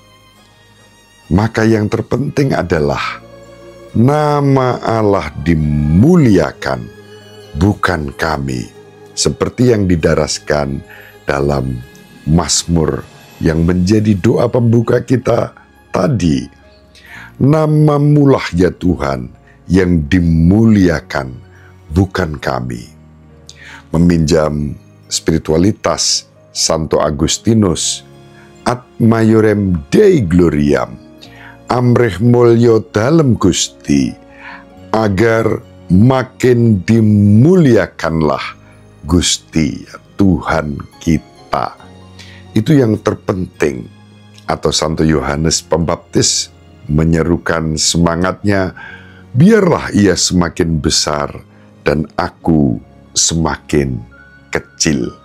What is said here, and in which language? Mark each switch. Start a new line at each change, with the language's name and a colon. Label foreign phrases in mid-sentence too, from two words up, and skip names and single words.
Indonesian: Maka yang terpenting adalah nama Allah dimuliakan, bukan kami, seperti yang didaraskan dalam Mazmur yang menjadi doa pembuka kita tadi. Namamu-lah ya Tuhan yang dimuliakan, bukan kami. Meminjam spiritualitas Santo Agustinus,
Latin: ad maiorem Dei gloriam,
Javanese: amrih mulya dalem Gusti,
Indonesian: agar makin dimuliakanlah Gusti Tuhan kita. Itu yang terpenting. Atau Santo Yohanes Pembaptis menyerukan semangatnya, biarlah ia semakin besar dan aku semakin kecil.